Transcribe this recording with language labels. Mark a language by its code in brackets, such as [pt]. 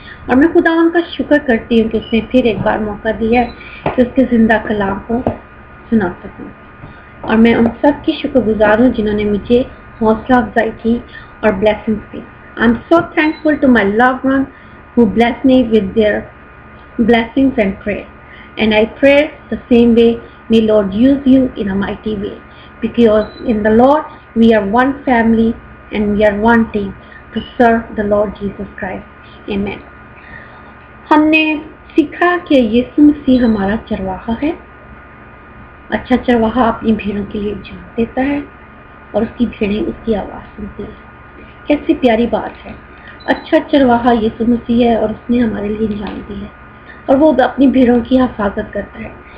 [hi] और मैं खुदावन का शुक्र करती हूँ कि उसने फिर एक बार मौका दिया है कि उसके जिंदा कलाम को सुना सकूँ। और मैं उन सब की शुक्रगुजार हूँ जिन्होंने मुझे हौसला अफजाई की और blessings the. [en] I am so thankful to my loved one who bless me with their blessings and prayer. And I pray the same way, may Lord use you in a mighty way. Because in the Lord, we are one family and we are one team to serve the Lord Jesus Christ. Amen. [hi] हमने सीखा कि यीशु मसीह हमारा चरवाहा है। अच्छा चरवाहा अपनी भेड़ों के लिए जान देता है और उसकी भेड़ें उसकी आवाज़ सुनती है। कैसी प्यारी बात है। अच्छा चरवाहा यीशु मसीह है और उसने हमारे लिए जान दी है और वो अपनी भेड़ों की हिफाजत करता है।